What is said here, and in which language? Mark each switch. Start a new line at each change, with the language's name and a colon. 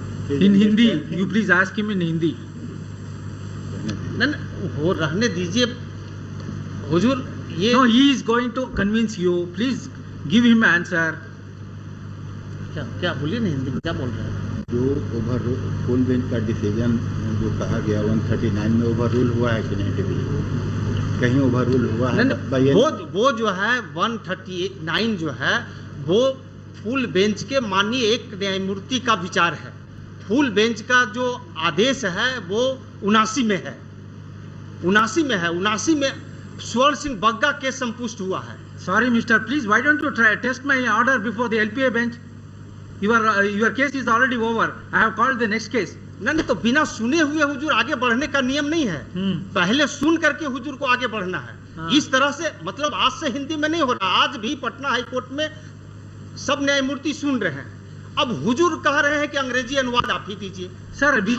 English: In Hindi, you please ask him in Hindi.
Hindi: न वो रहने दीजिए हुजूर, ये
English: No, he is going to convince you. Please give him answer.
Hindi: क्या क्या बोलिए ना, हिंदी में क्या बोल रहे हैं? जो ओवर फुल बेंच का डिसीजन जो कहा गया 139 में ओवर रूल हुआ है कि नहीं टीवी, कहीं ओवर रूल हुआ है? नहीं, वो जो है 139 जो है वो फुल बेंच के माननीय एक न्यायमूर्ति का विचार है। फुल बेंच का जो आदेश है वो 79 में है, 79 में स्वर्ण सिंह बग्गा केस संपुष्ट हुआ है।
English: Sorry, Mister, please, why don't you test my order before the LPA bench? Your case is already over. I have called the next case.
Hindi: नहीं तो बिना सुने हुए हुजूर आगे बढ़ने का नियम नहीं है। पहले सुन करके हुजूर को आगे बढ़ना है। हाँ। इस तरह से मतलब आज से हिंदी में नहीं हो रहा, आज भी पटना हाई कोर्ट में सब न्यायमूर्ति सुन रहे हैं। अब हुजूर कह रहे हैं कि अंग्रेजी अनुवाद आप ही दीजिए।
English: Sir,